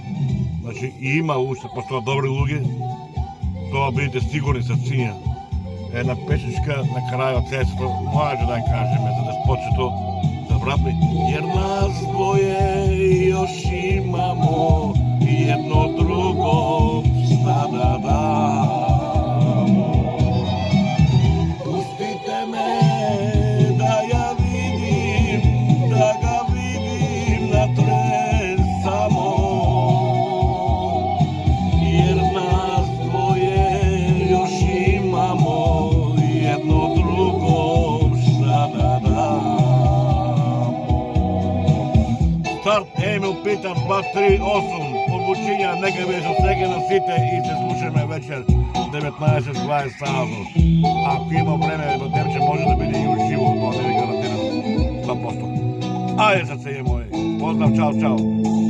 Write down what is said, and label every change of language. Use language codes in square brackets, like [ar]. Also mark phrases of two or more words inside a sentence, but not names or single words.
[mk] Значи, и има уште постоја добри луѓе, тоа бидете сигурни срциња. Една песичка на крајот сесто, може да кажеме за Деспотчето, за брат ми. [sr] Јер нас двоје још имамо едно друго šta da damo. Pustite me da ja vidim, da ga vidim na tren samo, jer nas dvoje još imamo jedno drugom šta da damo. [mk] Start Емил Пита 238. Обучение, нека ви се всеки на сите и се слушаме вечер 19-20 саато. Ако има време, че може да биде и уживо, тоа не ви гарантирам 100%. Ајде, [sr] срце моје. [mk] Поздрав, чао, чао.